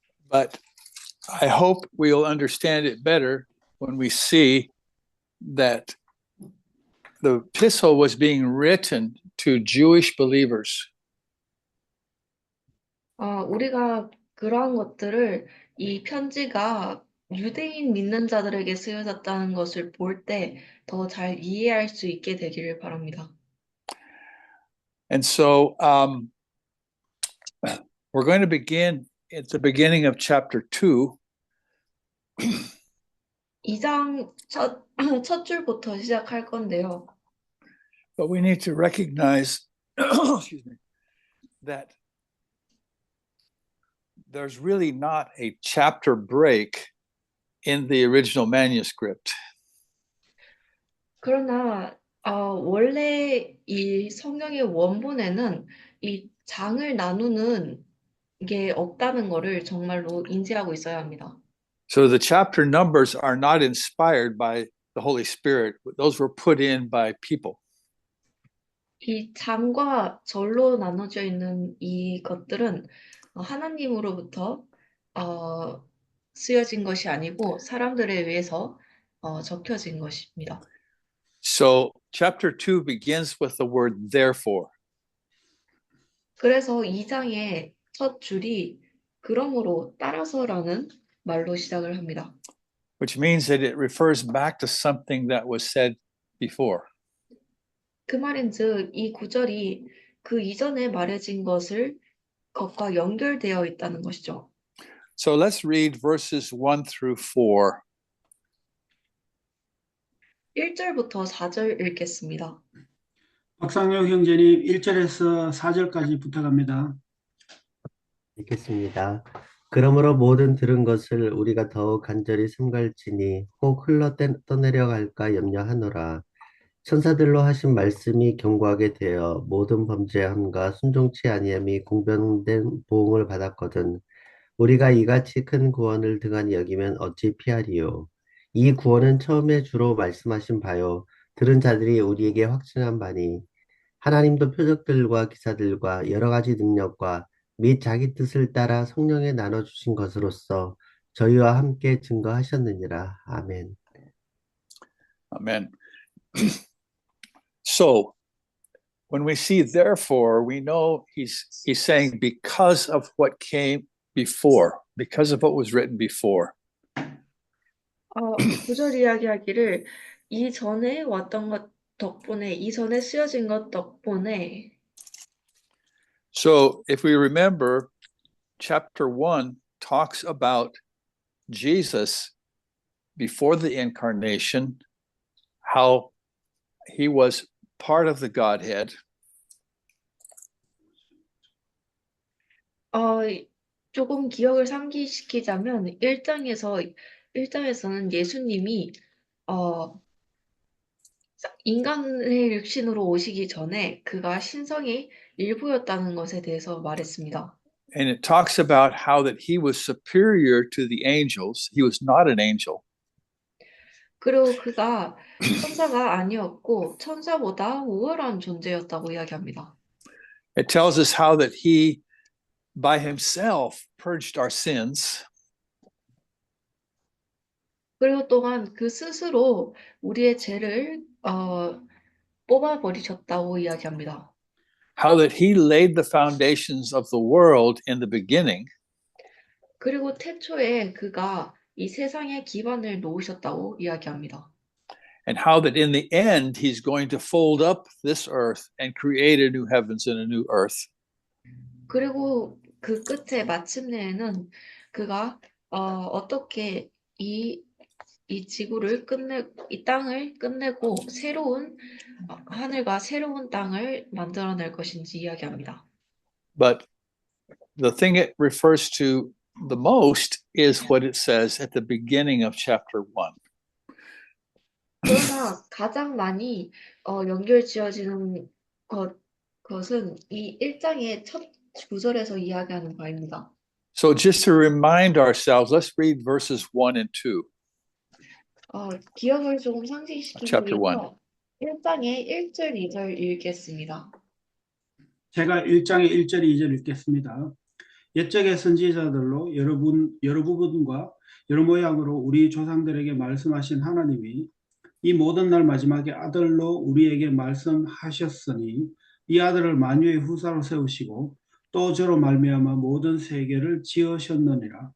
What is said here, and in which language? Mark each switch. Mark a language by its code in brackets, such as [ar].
[en] But I hope we'll understand it better when we see that the epistle was being written to Jewish believers. [ko] 우리가 그러한 것들을 이 편지가 유대인 믿는 자들에게 쓰여졌다는 것을 볼 때 더 잘 이해할 수 있게 되기를 바랍니다. [en] And so we're going to begin at the beginning of chapter 2. [ko] 2장 첫 줄부터 시작할 건데요. [en] But we need to recognize excuse me, that there's really not a chapter break in the original manuscript. [ko] 그러나 원래 이 성경의 원본에는 이 장을 나누는 게 없다는 거를 정말로 인지하고 있어야 합니다. [en] So the chapter numbers are not inspired by the Holy Spirit. Those were put in by people. [ko] 이 장과 절로 나눠져 있는 이 것들은 하나님으로부터 쓰여진 것이 아니고 사람들에 의해서 적혀진 것입니다. [en] So chapter 2 begins with the word therefore. [ko] 그래서 2장의 첫 줄이 그러므로 따라서라는 말로 시작을 합니다. [en] Which means that it refers back to something that was said before. [ko] 그 말인즉 이 구절이 그 이전에 말해진 것과 연결되어 있다는 것이죠. [en] So let's read verses 1 through 4. [ko] 1절부터 4절 읽겠습니다. 박상용 형제님 1절에서 4절까지 부탁합니다. 읽겠습니다. 그러므로 모든 들은 것을 우리가 더욱 간절히 삼갈지니 혹 흘러 떠내려갈까 염려하노라. 천사들로 하신 말씀이 견고하게 되어 모든 범죄함과 순종치 아니함이 공변된 보응을 받았거든. 우리가 이같이 큰 구원을 등한히 여기면 어찌 피하리요. 이 구원은 처음에 주로 말씀하신 바요. 들은 자들이 우리에게 확증한 바니 하나님도 표적들과 기사들과 여러 가지 능력과 및 자기 뜻을 따라 성령에 나눠주신 것으로서 저희와 함께 증거하셨느니라. 아멘. [en] Amen. So when we see therefore, we know he's saying because of what came before, because of what was written before. [ko] 9절 이야기하기를 이전에 왔던 것 덕분에, 이전에 쓰여진 것 덕분에. [en] So if we remember, chapter 1 talks about Jesus before the incarnation, how he was part of the Godhead. [ko] 조금 기억을 상기시키자면 1장에서는 예수님이 인간의 육신으로 오시기 전에 그가 신성의 일부였다는 것에 대해서 말했습니다. [en] And it talks about how that he was superior to the angels. He was not an angel. [ko] 그리고 그가 천사가 아니었고 천사보다 우월한 존재였다고 이야기합니다. [en] It tells us how that he by himself purged our sins. [ko] 그리고 또한 그 스스로 우리의 죄를 뽑아버리셨다고 이야기합니다. [en] How that he laid the foundations of the world in the beginning. [ko] 그리고 태초에 그가 이 세상의 기반을 놓으셨다고 이야기합니다. [en] And how that in the end, he's going to fold up this earth and create a new heavens and a new earth. [ko] 그리고 그 끝에 마침내에는 그가 어떻게 이 지구를 이 땅을 끝내고 새로운 하늘과 새로운 땅을 만들어낼 것인지 이야기합니다. [en] But the thing it refers to the most is what it says at the beginning of chapter 1. [ko] 그러나 가장 많이 연결지어지는 것은 이 1장의 첫 구절에서 이야기하는 바입니다. [en] So just to remind ourselves, let's read verses 1 and 2. [ko] 기억을 조금 상기시키기 [en] Chapter [ko] 위해서 1장의 1절, 2절 읽겠습니다. 제가 1장의 1절, 2절 읽겠습니다. 옛적의 선지자들로 여러 부분과 여러 모양으로 우리 조상들에게 말씀하신 하나님이 이 모든 날 마지막에 아들로 우리에게 말씀하셨으니 이 아들을 만유의 후사로 세우시고 또 저로 말미암아 모든 세계를 지으셨느니라.